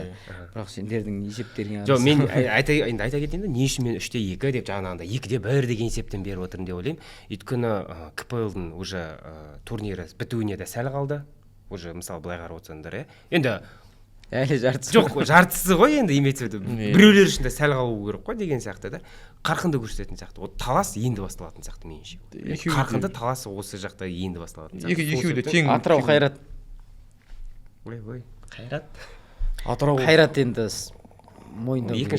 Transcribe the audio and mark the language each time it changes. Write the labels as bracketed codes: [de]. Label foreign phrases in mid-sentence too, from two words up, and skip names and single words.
[kk] Бірақ сендердің есептеріңе жоқ, мен айта кетейін де, не үшін мен 3-2 деп жаңағыдай 2-1 деген есептен беріп отырмын деп ойлаймын. Өйткені КПЛ-дың уже турнирі бітуіне де сәл қалды. Уже мысалы былай қарап отырсаңдар, енді әлі жартысы жоқ, жартысы ғой енді, [ru] имеется в виду [kk] біреулер үшін де сәл қалу керек қой деген сияқты да. Қарқынды көрсететін сияқты. Ол талас енді басталатын сияқты меніңше. Қарқынды талас осы жақта енді басталатын сияқты. Екеуі де тең. Атырау Қайрат. Ой, Қайрат. Атырау Қайрат енді мойындау.